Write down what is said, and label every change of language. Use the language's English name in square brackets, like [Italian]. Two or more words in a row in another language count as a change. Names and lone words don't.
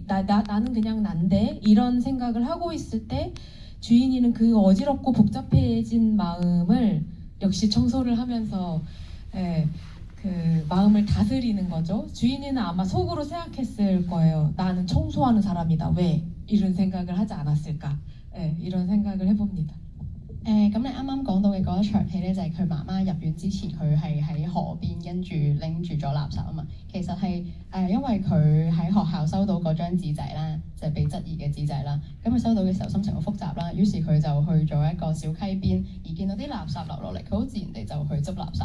[Korean] 나는 그냥 난데 이런 생각을 하고 있을 때 주인이는 그 어지럽고 복잡해진 마음을 역시 청소를 하면서 그 마음을 다스리는 거죠. 주인이는 아마 속으로 생각했을 거예요. 나는 청소하는 사람이다. 왜 이런 생각을 하지 않았을까? 이런 생각을 해봅니다. [Cantonese] 咁你啱啱講到嘅嗰一場戲咧，就係佢媽媽入院之前，佢係喺河邊跟住拎住咗垃圾啊嘛。其實係因為佢喺學校收到嗰張紙仔啦，就係被質疑嘅紙仔啦。咁佢收到嘅時候心情好複雜啦，於是佢就去咗一個小溪邊，而見到啲垃圾流落嚟，佢好自然地就去執垃圾。